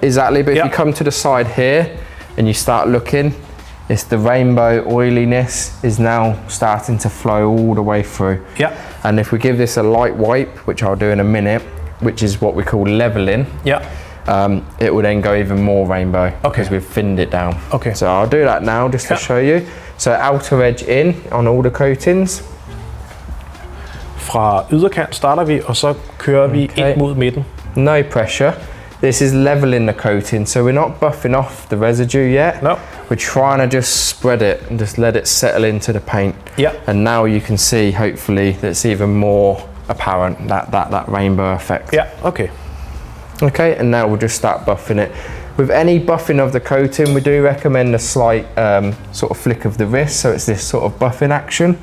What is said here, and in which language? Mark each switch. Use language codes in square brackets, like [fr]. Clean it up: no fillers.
[en] Exactly, but if you come to the side here and you start looking, it's the rainbow oiliness is now starting to flow all the way through. Yeah. And if we give this a light wipe, which I'll do in a minute, which is what we call leveling. Yeah. It will then go even more rainbow because we've thinned it down. Okay. So I'll do that now just to show you. So outer edge in on all the coatings. [da] Fra yderkant starter vi, og så kører vi ind mod midten. [en] No pressure. This is leveling the coating, so we're not buffing off the residue yet. No. We're trying to just spread it and just let it settle into the paint. Yeah. And now you can see, hopefully, that it's even more apparent, that rainbow effect. Yeah, okay. Okay, and now we'll just start buffing it. With any buffing of the coating, we do recommend a slight sort of flick of the wrist, so it's this sort of buffing action.